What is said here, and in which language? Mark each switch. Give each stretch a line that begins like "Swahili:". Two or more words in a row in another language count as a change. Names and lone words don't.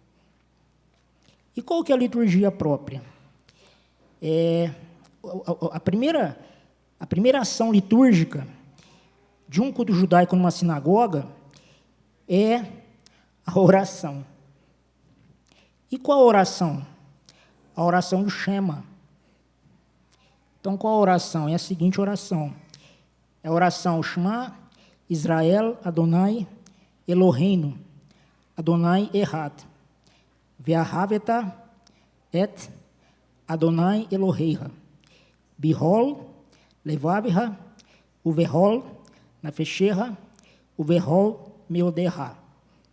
Portuguese: E qual que é a liturgia própria? A primeira ação litúrgica de um culto judaico numa sinagoga é a oração. E qual a oração? A oração do Shema. Então, qual a oração? É a seguinte oração. É a oração
Hebrew: שמע ישראל אדני אלהינו אדני אחד ואהבת את אדני אלהיך בכל לבבך ובכל נפשך ובכל מאדך.